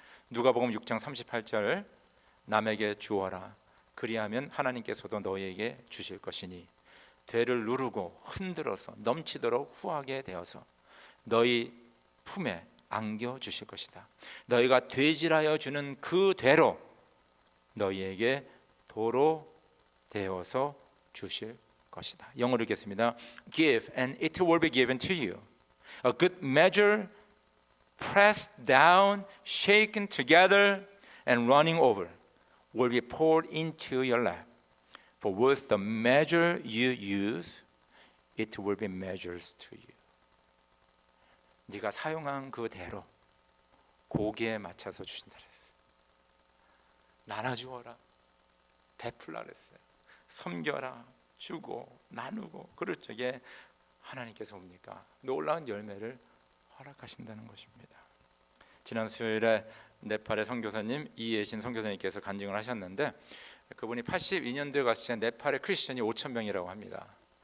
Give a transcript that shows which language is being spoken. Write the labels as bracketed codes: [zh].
[ko] 누가복음 6장 38절, 남에게 주어라, 그리하면 하나님께서도 너희에게 주실 것이니 되를 누르고 흔들어서 넘치도록 후하게 되어서 너희 품에 안겨 주실 것이다. 너희가 되질하여 주는 그 되로 너희에게 도로 되어서 주실 것이다. 영어로 읽겠습니다. [en] Give and it will be given to you. A good measure, pressed down, shaken together and running over will be poured into your lap. For with the measure you use, it will be measured to you. [ko] 네가 사용한 그 대로 고기에 맞춰서 주신다 그랬어요. 나눠주어라, 베풀라 그랬어요. 섬겨라, 주고 나누고 그럴 적에 하나님께서 뭡니까? 놀라운 열매를 허락하신다는 것입니다. 지난 수요일에 네팔의 선교사님 이예신 선교사님께서 간증을 하셨는데, 그분이 82년도에 갔을 때 네팔의 크리스천이 5,000명이라고 합니다.